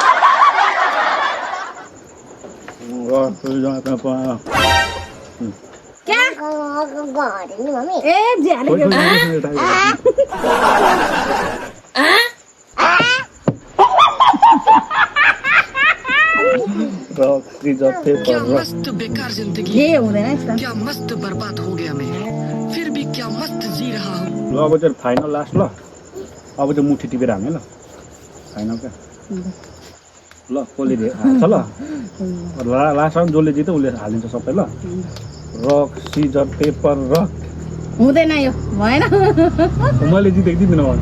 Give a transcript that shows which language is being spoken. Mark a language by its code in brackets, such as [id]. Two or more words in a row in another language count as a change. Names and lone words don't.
[en] rock scissor paper [hi] क्या मम्मी [ne] ए ज्याले खोइ, के खोइ, खोइ, खोइ, खोइ। [en] rock scissor paper [hi] क्या [en] रक [hi] मस्त बेकार जिंदगी [ne] के हुँदैन यस्ता [hi] क्या मस्त बर्बाद हो गया मैं फिर भी क्या मस्त जी रहा हूँ [ne] ल अब चाहिँ [en] final last [ne] ल अब चाहिँ मुठी टिपेर हाने ल फाइनल क्या ल कसले हाल्छ ल लास्टमा जसले जित्यो उसले हालिदिन्छ सबै ल [en] rock scissor paper rock [ne] हुँदैन यो भएन मैले जितेको दिँदिनँ भने